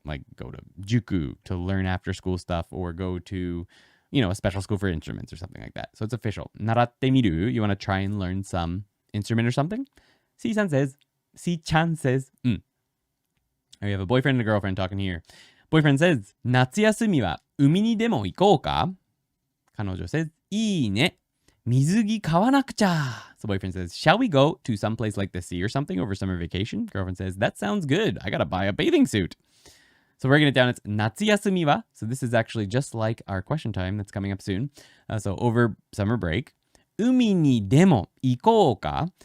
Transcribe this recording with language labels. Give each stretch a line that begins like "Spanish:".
English: Like go to juku to learn after school stuff or go to, you know, a special school for instruments or something like that. So it's official.
Japanese: 習ってみる?
English: You want to try and learn some instrument or something? C-chan says, We have a boyfriend and a girlfriend talking here. Boyfriend says,
Japanese: 夏休みは海にでも行こうか? 彼女
English: says,
Japanese: いいね。水着買わなくちゃ.
English: So boyfriend says, shall we go to some place like the sea or something over summer vacation? Girlfriend says, that sounds good. I gotta buy a bathing suit. So breaking it down, it's
Japanese: 夏休みは.
English: So this is actually just like our question time that's coming up soon. So over summer break.
Japanese: 海にでも行こうか?